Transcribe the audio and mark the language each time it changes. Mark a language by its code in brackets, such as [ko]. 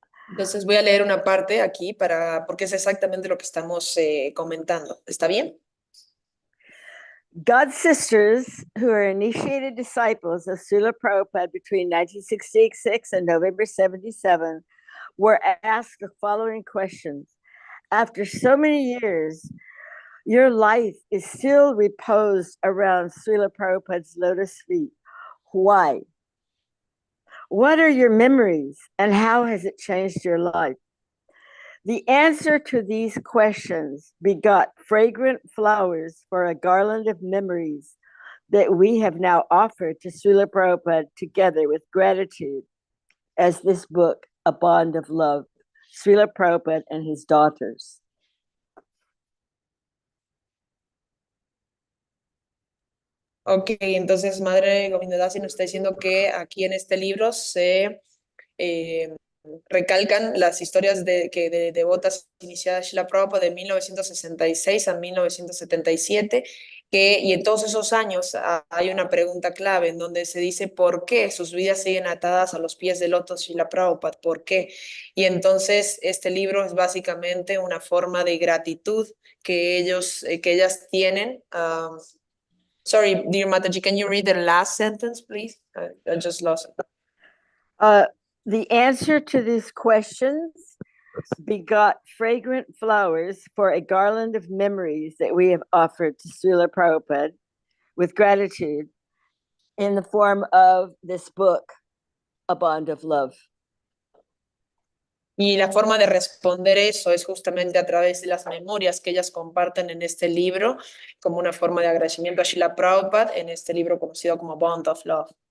[es] Entonces voy a leer una parte aquí porque es exactamente lo que estamos comentando. ¿Está bien? [en] God sisters who are initiated disciples of Śrīla Prabhupada between 1966 and November 77 were asked the following questions. After so many years, your life is still reposed around Śrīla Prabhupada's lotus feet. Why? What are your memories and how has it changed your life? The answer to these questions begot fragrant flowers for a garland of memories that we have now offered to Śrīla Prabhupada together with gratitude as this book, A Bond of Love, Śrīla Prabhupada and his daughters. [es] Ok, entonces Madre Govinda Dasi nos está diciendo que aquí en este libro se recalcan las historias de devotas iniciadas Śrīla Prabhupāda de 1966 a 1977, y en todos esos años hay una pregunta clave en donde se dice por qué sus vidas siguen atadas a los pies del loto Śrīla Prabhupāda, ¿por qué? Y entonces este libro es básicamente una forma de gratitud que ellas tienen. [en] Sorry, dear Mataji, can you read the last sentence, please? I just lost it. The answer to these questions begot fragrant flowers for a garland of memories that we have offered to Śrīla Prabhupāda with gratitude in the form of this book, A Bond of Love. [es] Y la forma de responder eso es justamente a través de las memorias que ellas comparten en este libro, como una forma de agradecimiento a Śrīla Prabhupāda en este libro conocido como Bond of Love.